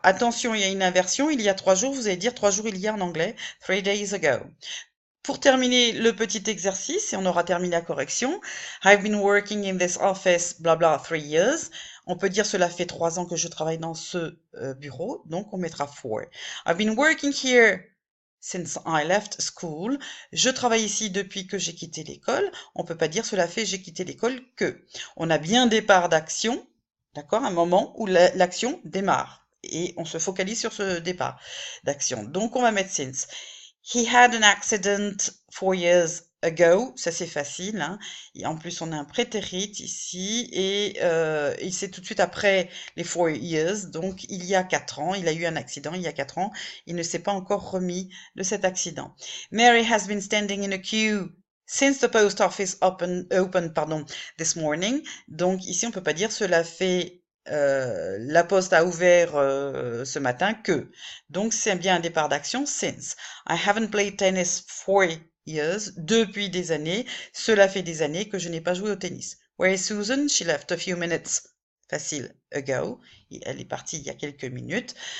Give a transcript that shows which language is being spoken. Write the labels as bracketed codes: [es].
[fr] Attention, il y a une inversion, il y a 3 jours, vous allez dire 3 jours il y a en anglais, [en] 3 days ago. [fr] Pour terminer le petit exercice, et on aura terminé la correction, [en] I've been working in this office, bla bla, 3 years. [fr] On peut dire cela fait 3 ans que je travaille dans ce bureau, donc on mettra 4. [en] I've been working here since I left school. [fr] Je travaille ici depuis que j'ai quitté l'école. On peut pas dire cela fait j'ai quitté l'école que. On a bien départ d'action, d'accord, un moment où l'action démarre. Et on se focalise sur ce départ d'action. Donc on va mettre since. [en] He had an accident 4 years ago. [fr] Ça c'est facile. Hein. Et en plus on a un prétérit ici et c'est tout de suite après les [en] 4 years. [fr] Donc il y a 4 ans, il a eu un accident il y a 4 ans. Il ne s'est pas encore remis de cet accident. [en] Mary has been standing in a queue since the post office opened this morning. [fr] Donc ici on peut pas dire cela fait la poste a ouvert ce matin que. Donc c'est bien un départ d'action since. [en] I haven't played tennis for years. [fr] Depuis des années. Cela fait des années que je n'ai pas joué au tennis. [en] Where is Susan? She left a few minutes. Facile. Ago. [fr] Elle est partie il y a quelques minutes.